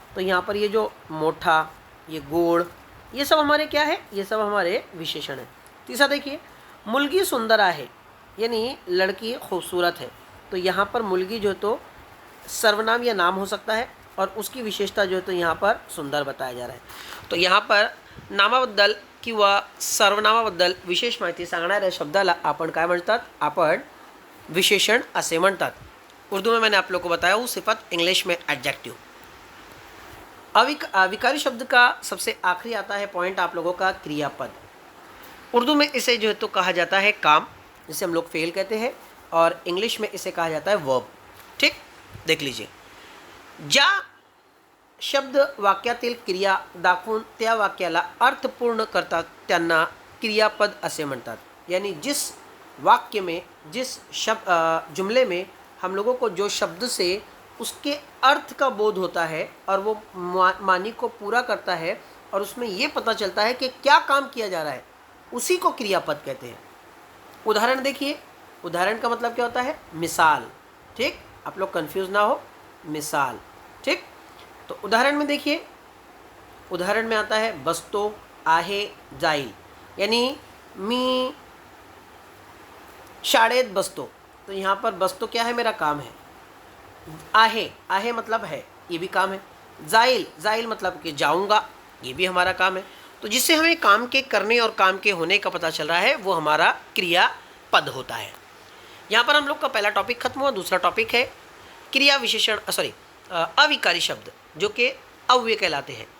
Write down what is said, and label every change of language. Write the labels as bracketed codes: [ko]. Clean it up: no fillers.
[hi] तो यहाँ पर ये जो मोठा, ये गोड़, ये सब हमारे क्या है? ये सब हमारे विशेषण है। तीसरा देखिए मुलगी सुंदर है, यानी लड़की खूबसूरत है। तो यहाँ पर मुलगी जो तो सर्वनाम या नाम हो सकता है और उसकी विशेषता जो है तो यहाँ पर सुंदर बताया जा रहा है। [mr] तो यहाँ पर नामाबद्दल किंवा सर्वनामाबद्दल विशेष माहिती सांगणाऱ्या शब्दाला आपण काय म्हणतात? आपण विशेषण असे म्हणतात। [hi] उर्दू में मैंने आप लोग को बताया हूँ सिफत, इंग्लिश में एडजेक्टिव। विकारी शब्द का सबसे आखिरी आता है पॉइंट आप लोगों का क्रियापद। उर्दू में इसे जो है तो कहा जाता है काम, जिसे हम लोग फेल कहते हैं, और इंग्लिश में इसे कहा जाता है वर्ब। ठीक, देख लीजिए [mr] ज्या शब्द वाक्यातील क्रिया दाखवून त्या वाक्याला अर्थपूर्ण करतात त्यांना क्रियापद असे म्हणतात। [hi] यानी जिस वाक्य में, जिस जुमले में हम लोगों को जो शब्द से उसके अर्थ का बोध होता है और वो मानी को पूरा करता है और उसमें ये पता चलता है कि क्या काम किया जा रहा है, उसी को क्रियापद कहते हैं। उदाहरण देखिए, उदाहरण का मतलब क्या होता है? मिसाल। ठीक, आप लोग कंफ्यूज ना हो, मिसाल। ठीक, तो उदाहरण में देखिए, उदाहरण में आता है बसतो, आहे, जाईल। यानी [mr] मी शाळेत बसतो, [hi] तो यहाँ पर बसतो क्या है? मेरा काम है। आहे, आहे मतलब है, ये भी काम है। जाइल, जाइल मतलब कि जाऊंगा, ये भी हमारा काम है। तो जिससे हमें काम के करने और काम के होने का पता चल रहा है वो हमारा क्रियापद होता है। यहाँ पर हम लोग का पहला टॉपिक खत्म हुआ। दूसरा टॉपिक है क्रिया विशेषण, अविकारी शब्द जो कि अव्यय कहलाते हैं।